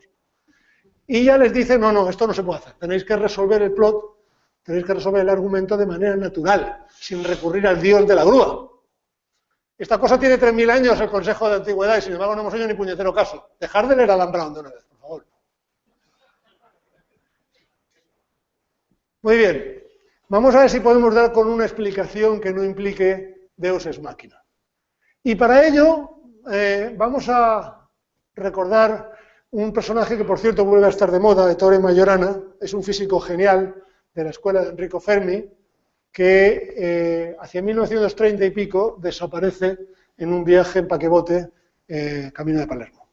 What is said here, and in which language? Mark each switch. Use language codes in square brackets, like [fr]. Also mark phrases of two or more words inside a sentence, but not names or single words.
[es] Y ya les dice, no, esto no se puede hacer. Tenéis que resolver el plot, tenéis que resolver el argumento de manera natural, sin recurrir al dios de la grúa. Esta cosa tiene 3000 años, el Consejo de Antigüedad, y sin embargo no hemos hecho ni puñetero caso. Dejar de leer a Dan Brown de una vez, por favor. Muy bien. Vamos a ver si podemos dar con una explicación que no implique [la] Deus ex machina. [es] Y para ello vamos a recordar un personaje que, por cierto, vuelve a estar de moda, Ettore Majorana. Es un físico genial de la escuela de Enrico Fermi, que hacia 1930 y pico desaparece en un viaje en paquebote camino de Palermo.